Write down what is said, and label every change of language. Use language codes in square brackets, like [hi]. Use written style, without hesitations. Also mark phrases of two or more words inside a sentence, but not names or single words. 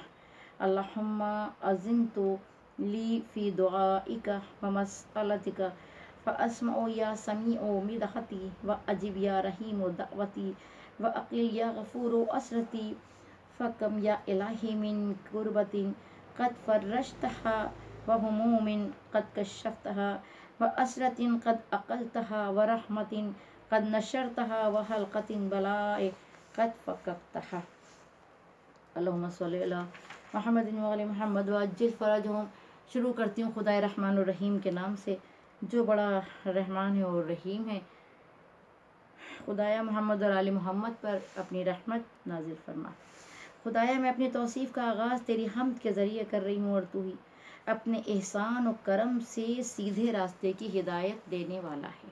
[ar] اللهم أذنت لي في دعائك و مسألتك فاسمع يا سميع مدحتي و أجب يا رحيم دعوتي و أقل يا غفور عثرتي فكم يا إلهي من كربة قد فرجتها و هموم قد كشفتها و عثرة قد أقلتها و رحمة قد نشرتها و حلقة بلاء قد فككتها. اللهم صل على محمد و آل محمد وعجل فرجهم. [ur] شروع کرتی ہوں خدائے رحمان اور رحیم کے نام سے، جو بڑا رحمان ہے اور رحیم ہے. خدایا محمد اور آل محمد پر اپنی رحمت نازل فرما. خدایا میں اپنی توصیف کا آغاز تیری حمد کے ذریعے کر رہی ہوں، اور تو ہی اپنے احسان اور کرم سے سیدھے راستے کی ہدایت دینے والا ہے.